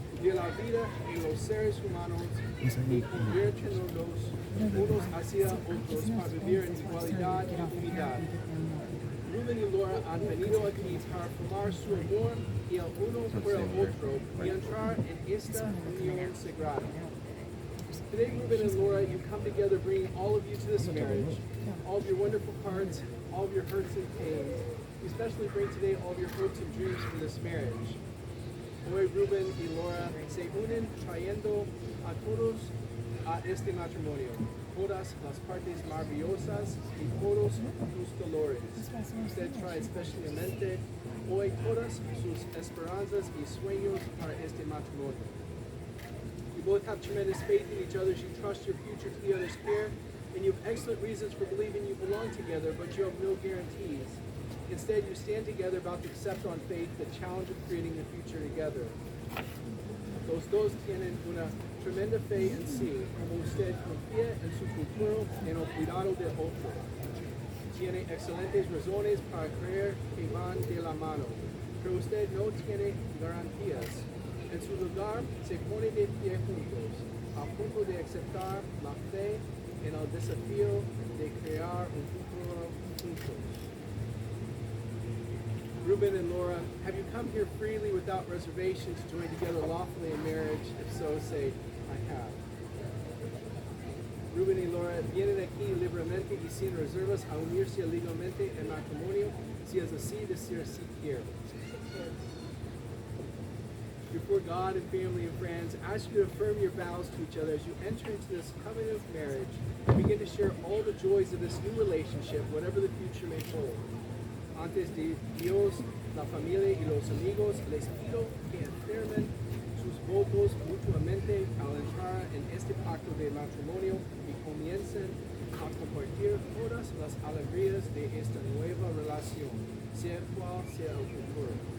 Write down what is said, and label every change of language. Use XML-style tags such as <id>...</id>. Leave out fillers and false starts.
<es>de la vida en los seres humanos y conviértenos unos hacia otros para vivir en igualdad y unidad. Rubén y Laura han venido aquí para formar su amor y el uno por el otro y entrar en esta unión sagrada.</es> <en>Today, Reuben and Laura, you come together bringing all of you to this marriage, all of your wonderful parts, all of your hurts and pains. You especially bring today all of your hopes and dreams for this marriage.</en> <es>Hoy, Reuben y Laura se unen trayendo a todos a este matrimonio, todas las partes maravillosas y todos sus dolores. Usted trae especialmente hoy todas sus esperanzas y sueños para este matrimonio.</es> <en>You both have tremendous faith in each other as you trust your future to the other's care, and you have excellent reasons for believing you belong together, but you have no guarantees. Instead, you stand together about to accept on faith the challenge of creating the future together.</en> <es>Los dos tienen una tremenda fe en sí, como usted confía en su futuro en el cuidado del otro. Tiene excelentes razones para creer que van de la mano, pero usted no tiene garantías. En su lugar, se pone de pie juntos, a punto de aceptar la fe en el desafío de crear un futuro juntos.</es> <en>Reuben and Laura, have you come here freely without reservations to join together lawfully in marriage? If so, say, I have.</en> <es>Reuben y Laura vienen aquí libremente y sin reservas a unirse legalmente en matrimonio, si es así, decir sí quiero.</es> <en>Before God and family and friends, I ask you to affirm your vows to each other as you enter into this covenant of marriage and begin to share all the joys of this new relationship, whatever the future may hold.</en> <es>Antes de Dios, la familia y los amigos, les pido que afirmen sus votos mutuamente al entrar en este pacto de matrimonio y comiencen a compartir todas las alegrías de esta nueva relación, sea cual sea el futuro.</es>